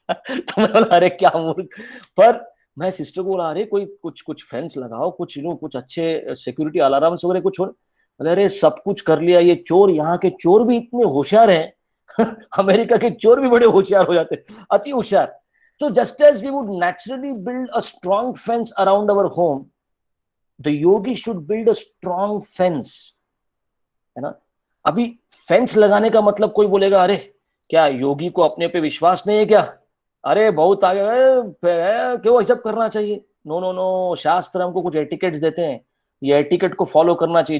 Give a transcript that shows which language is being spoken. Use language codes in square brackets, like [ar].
[hi] तो मैं बोला अरे क्या मूर्ख. पर मैं सिस्टर को बोला अरे कोई कुछ फेंस लगाओ, कुछ अच्छे सिक्योरिटी अलार्म्स वगैरह कुछ हो. अरे सब कुछ कर लिया, ये चोर, यहाँ के चोर भी इतने होशियार हैं. अमेरिका के चोर भी बड़े होशियार हो जाते हैं, अति होशियार. [en] So just as we would naturally build a strong fence around our home, the yogi should build a strong fence, [hi] है ना. अभी फेंस लगाने का मतलब कोई बोलेगा अरे क्या योगी को अपने पे विश्वास नहीं है क्या, अरे बहुत आगे क्यों ऐसा करना चाहिए. नो नो नो, शास्त्र हमको कुछ एटिकेट्स देते हैं, ये एटिकेट को फॉलो करना चाहिए.